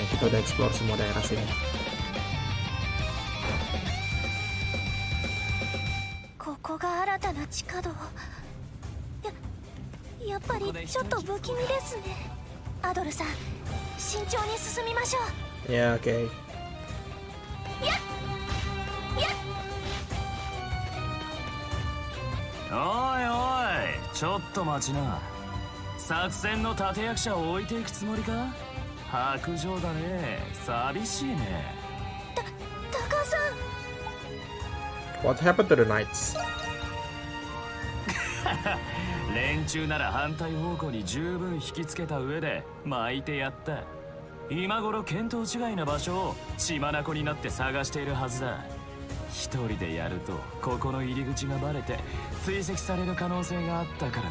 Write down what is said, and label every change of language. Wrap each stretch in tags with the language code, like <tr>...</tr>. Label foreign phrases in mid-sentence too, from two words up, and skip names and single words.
<id>Kita udah explore semua daerah sini. Ya, oke.</id> <ja>おいおい、ちょっと待ちな。作戦の立役者を置いていくつもりか？白状だね。寂しいね。高さん。</ja> <en>What happened to the knights?</en> <ja>連中なら反対方向に十分引きつけた上で巻いてやった。今頃見当違いな場所を血眼になって探しているはずだ。一人でやるとここの入り口がバレて追跡される可能性があったからな。</ja>